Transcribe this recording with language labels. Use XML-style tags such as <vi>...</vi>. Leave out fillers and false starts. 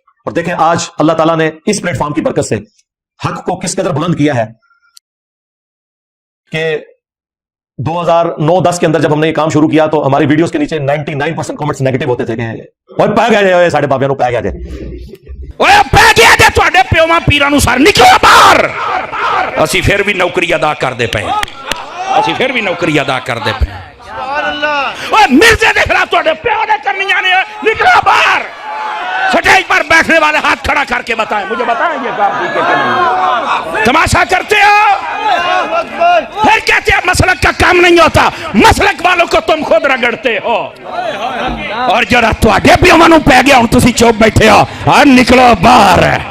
<hi>और देखें आज अल्लाह ताला ने इस प्लेटफॉर्म की बरकत से हक को किस कदर बुलंद किया है कि 2009-10 के अंदर जब हमने ये काम शुरू किया तो हमारी वीडियोस के नीचे 99% कमेंट्स नेगेटिव होते थे कि और</hi> <pa>पै गया साढ़े बाबियां ਨੂੰ ਪੈ ਗਿਆ ਜੇ ਓਏ ਪੈ ਗਿਆ ਜੇ ਤੁਹਾਡੇ ਪਿਓਾਂ ਪੀਰਾਂ ਨੂੰ ਸਰ ਨਿਕਲੋ ਬਾਹਰ। ਅਸੀਂ ਫਿਰ ਵੀ ਨੌਕਰੀ ਅਦਾ ਕਰਦੇ ਪਏ, ਅਸੀਂ ਫਿਰ ਵੀ ਨੌਕਰੀ ਅਦਾ ਕਰਦੇ ਪਏ। ਓਏ ਮਿਰਜ਼ੇ ਦੇ ਖਿਲਾਫ ਤੁਹਾਡੇ ਪਿਓ ਨੇ ਕਰਨੀਆਂ ਨੇ, ਨਿਕਲੋ ਬਾਹਰ।</pa> <hi>स्टेज पर बैठने वाले हाथ खड़ा करके बताएं, मुझे बताएं ये काम ठीक है कि नहीं। तमाशा करते हो, फिर कहते हैं मसलक का काम नहीं होता। मसलक वालों को तुम खुद रगड़ते हो। और जरा</hi> <pa>तुहाडे पिओां नूं पै गया, हुण तुसीं चुप बैठे हो,</pa> <hi>और निकलो बाहर।</hi>